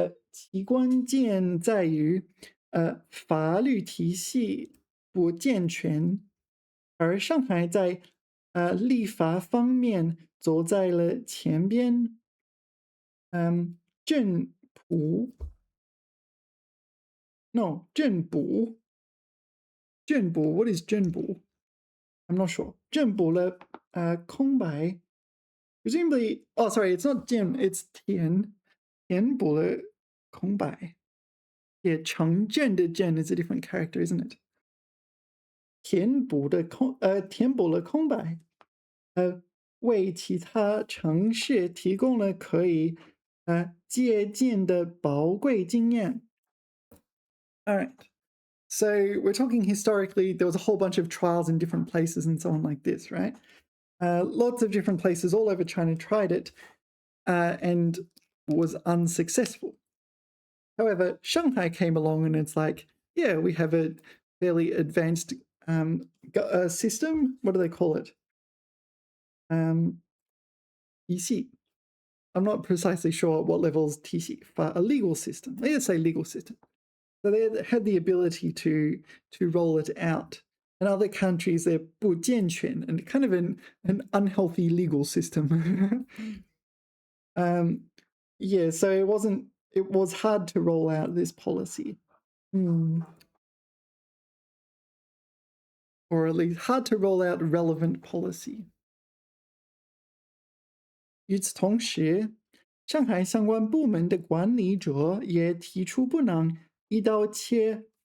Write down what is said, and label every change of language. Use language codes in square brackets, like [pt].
[zh] 其关键在于法律体系不健全，而上海在立法方面走在了前边。 [en] 政府 No, 政府 what is 政府 I'm not sure. 政府的空白 presumably, sorry, it's not 建 it's 填补了空白 Yeah, 城镇的镇 is a different character, isn't it? [zh] 填补了空白为其他城市提供了可以借鉴的宝贵经验 All right. [en] So we're talking historically, there was a whole bunch of trials in different places and so on like this, right? Lots of different places all over China tried it and was unsuccessful. However, Shanghai came along and it's like, yeah, we have a fairly advanced system. What do they call it? TC. I'm not precisely sure what level is TC, but a legal system. Let's say legal system. So they had the ability to roll it out. In other countries, they're 不健全 and kind of an unhealthy legal system. Yeah, so it was hard to roll out this policy. Or at least hard to roll out relevant policy. [zh] 与此同时，上海相关部门的管理者也提出不能一刀切。